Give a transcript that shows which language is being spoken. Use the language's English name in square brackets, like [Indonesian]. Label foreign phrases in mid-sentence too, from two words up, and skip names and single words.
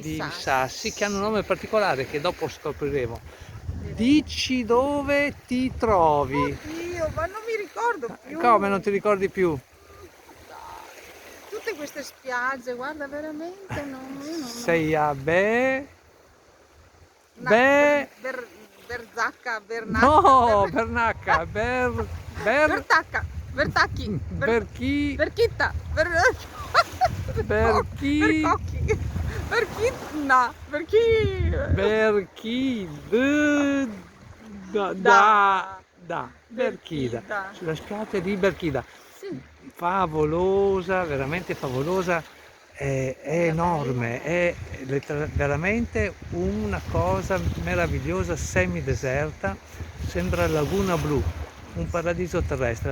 [Italian] di sassi. sassi che hanno un nome particolare che dopo scopriremo. Direi. Dici dove ti trovi? Oddio, ma non mi ricordo più. Come non ti ricordi più? Dai, tutte queste spiagge, guarda, veramente io non. Sei a Na, Berzacca, Bernacca, no, Bernacca, Bertacca, Bertacchi, Berchi, Berchitta, Berchi, Bercocchi, Berchitna, Berchi. Berchi, Berchida, Berchida. sulla spiaggia di Berchida. Sì, Favolosa, veramente favolosa, è enorme, è veramente una cosa meravigliosa, semideserta, sembra Laguna Blu, un paradiso terrestre.